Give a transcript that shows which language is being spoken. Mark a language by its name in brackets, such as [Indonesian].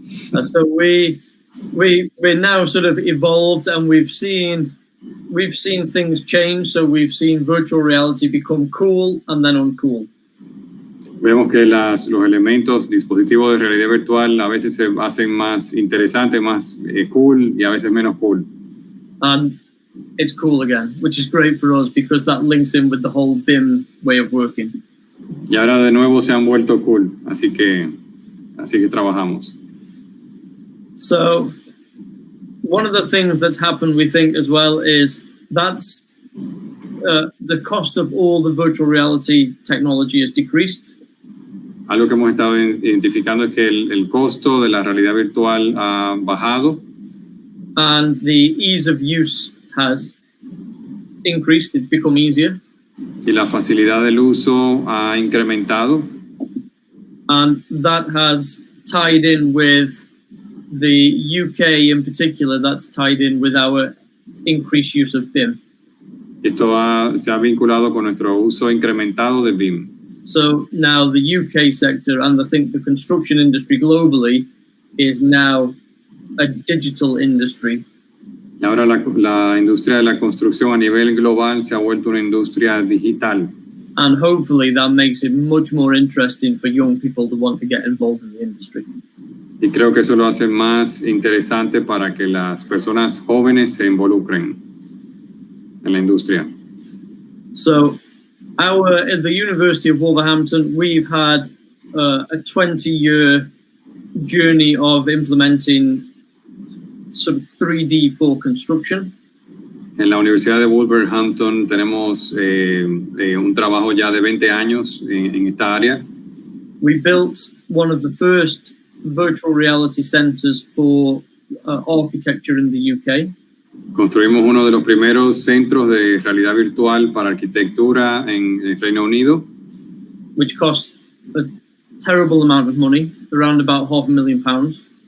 [English] So we're now sort of evolved, and we've seen things change. So we've seen virtual reality become cool and then uncool. [Spanish] Vemos que los elementos, dispositivos de realidad virtual a veces se hacen más interesantes, más cool y a veces menos cool. [English] And it's cool again, which is great for us because that links in with the whole BIM way of working. [Spanish] Y ahora de nuevo se han vuelto cool, así que trabajamos. [English] So one of the things that's happened, we think, as well, is that's the cost of all the virtual reality technology has decreased. [Spanish] Algo que hemos estado identificando es que el costo de la realidad virtual ha bajado. [English] And the ease of use has increased. It's become easier. [Spanish] Y la facilidad del uso ha incrementado. [English] And that has tied in with the UK in particular. That's tied in with our increased use of BIM. [Spanish] Esto se ha vinculado con nuestro uso incrementado de BIM. [English] So now the UK sector, and I think the construction industry globally, is now a digital industry. [Spanish] Y ahora la industria de la construcción a nivel global se ha vuelto una industria digital. [English] And hopefully that makes it much more interesting for young people to want to get involved in the industry. [Spanish] Y creo que eso lo hace más interesante para que las personas jóvenes se involucren en la industria. [English] So at the University of Wolverhampton, we've had a 20-year journey of implementing sort of 3D for construction. [Spanish] En la Universidad de Wolverhampton tenemos un trabajo ya de 20 años en esta área. [English] We built one of the first virtual reality centers for architecture in the UK. [Spanish] Construimos uno de los primeros centros de realidad virtual para arquitectura en el Reino Unido, [English] which cost a terrible amount of money, around about £500,000.